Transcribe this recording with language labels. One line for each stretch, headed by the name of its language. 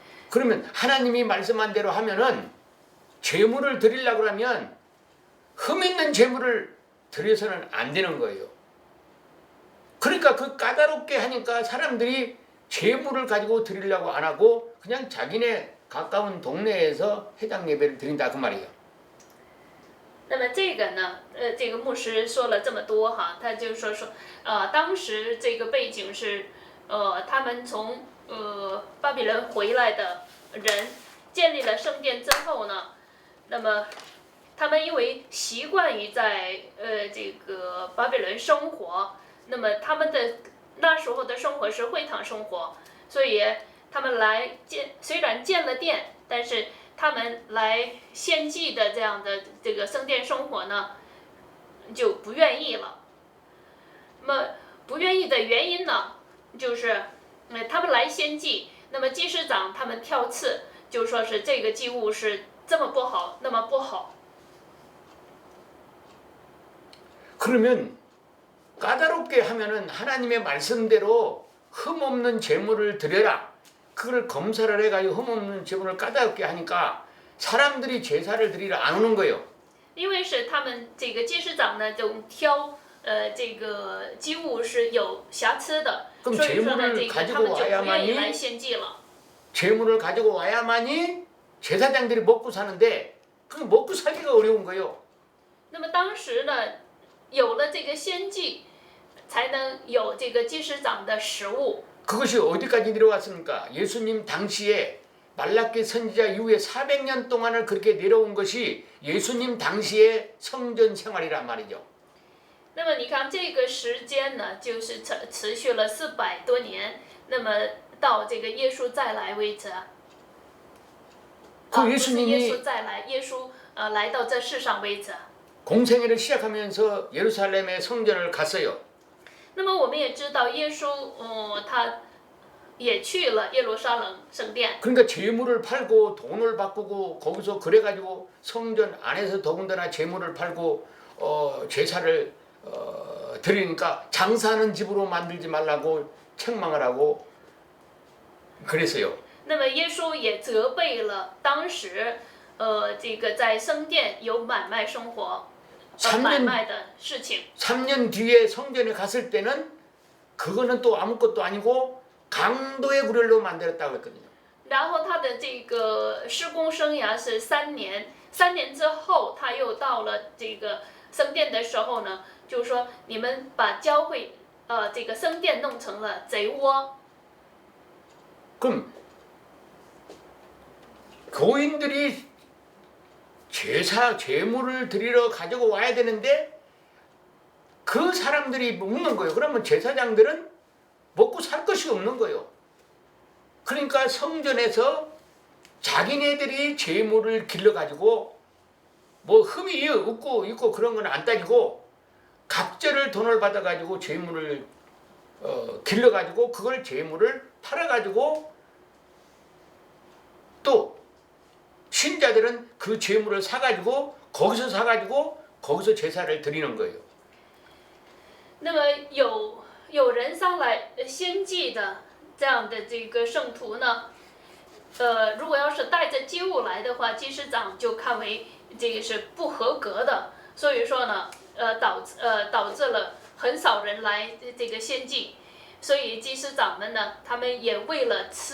Korean: 그러면 하나님이 말씀한 대로 하면은 제물을 드리려고 하면 흠 있는 제물을 드려서는 안 되는 거예요. 그러니까 그 까다롭게 하니까 사람들이 제물을 가지고 드리려고 안 하고 그냥 자기네 가까운 동네에서 회당 예배를 드린다 그 말이에요.
Chinese: 那么这个呢，这个牧师说了这么多哈，他就说，当时这个背景是，他们从巴比伦回来的人建立了圣殿之后呢，那么他们因为习惯于在这个巴比伦生活，那么他们的那时候的生活是会堂生活，所以他们来虽然建了殿，但是他们来献祭的这样的这个圣殿生活呢，就不愿意了。那么不愿意的原因呢，就是他们来献祭，那么祭司长他们挑刺，就说是这个祭物是这么不好，那么不好。
Korean: 그러면 까다롭게 하면은 하나님의 말씀대로 흠없는 제물을 드려라. 그걸 검사를 해가지고 흠없는 제물을 까다롭게 하니까 사람들이 제사를 드리러 안 오는 거예요.
Chinese: 因为是他们这个祭司长呢，就挑这个祭物是有瑕疵的，所以说呢，这个他们就不愿意来献祭了。
Korean: 제물을 가지고 와야만이 제사장들이 먹고 사는데 그 먹고 살기가 어려운 거예요.
Chinese: 那么当时呢，有了这个献祭，才能有这个祭司长的食物。
Korean: 그것이 어디까지 내려왔습니까? 예수님 당시에 말라기 선지자 이후에 400년 동안을 그렇게 내려온 것이 예수님 당시의 성전 생활이란 말이죠.
Chinese: 那么你看这个时间呢，就是持续了400多年，那么到这个耶稣再来为止。不是耶稣再来，耶稣来到这世上为止。
Korean: 공생애를 시작하면서 예루살렘의 성전을 갔어요.
Chinese: 那么我们也知道，耶稣他也去了耶路撒冷圣殿。
Korean: 그러니까 재물을 팔고 돈을 바꾸고 거기서 그래가지고 성전 안에서 더군다나 재물을 팔고 제사를 드리니까 장사하는 집으로 만들지 말라고 책망을 하고 그랬어요.
Chinese: 那么耶稣也责备了当时这个在圣殿有买卖生活。买卖的事情。
Korean: 3년 뒤에 성전에 갔을 때는 그거는 또 아무것도 아니고 강도의 구렬로 만들었다고 했거든요.
Chinese: 然后他的这个施工生涯是3年，3年之后他又到了这个圣殿的时候呢，就说你们把教会这个圣殿弄成了贼窝。
Korean: 그럼 교인들이 제물을 드리러 가지고 와야 되는데 그 사람들이 먹는 거예요. 그러면 제사장들은 먹고 살 것이 없는 거예요. 그러니까 성전에서 자기네들이 제물을 길러가지고 뭐 흠이 없고 있고 그런 건 안 따지고 갑절을 돈을 받아가지고 제물을 길러가지고 그걸 제물을 팔아가지고 또 신자들은 그 재물을 사가지고 거기서 사가지고 거기서 제사를 드리는 거예요.
Chinese: 那么有人上来献祭的这样的这个圣徒呢，如果要是带着祭物来的话，祭司长就看为这个是不合格的，所以说呢，导致了很少人来这个献祭，所以祭司长们呢，他们也为了